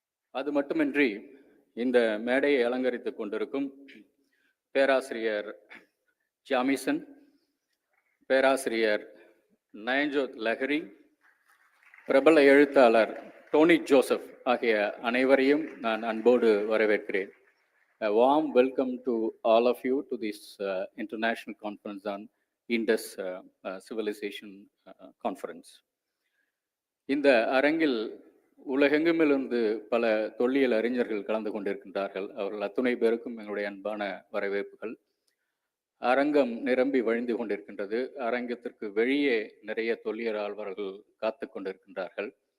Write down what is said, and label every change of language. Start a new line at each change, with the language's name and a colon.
Tamil: அது மட்டுமின்றி இந்த மேடையை அலங்கரித்துக் கொண்டிருக்கும் பேராசிரியர் ஜாமிசன், பேராசிரியர் நயன்ஜோத் லஹரி, பிரபல எழுத்தாளர் டோனி ஜோசப் ஆகிய அனைவரையும் நான் அன்போடு வரவேற்கிறேன்.
English: A warm welcome to all of you to this international conference on Indus Civilization Conference.
Tamil: இந்த அரங்கில் உலகெங்குமிருந்து பல தொல்லியல் அறிஞர்கள் கலந்து கொண்டிருக்கின்றார்கள். அவர்கள் அத்துணை பேருக்கும் எங்களுடைய அன்பான வரவேற்புகள். அரங்கம் நிரம்பி வழிந்து கொண்டிருக்கின்றது. அரங்கத்திற்கு வெளியே நிறைய தொல்லியல் ஆழ்வர்கள் காத்து கொண்டிருக்கின்றார்கள்.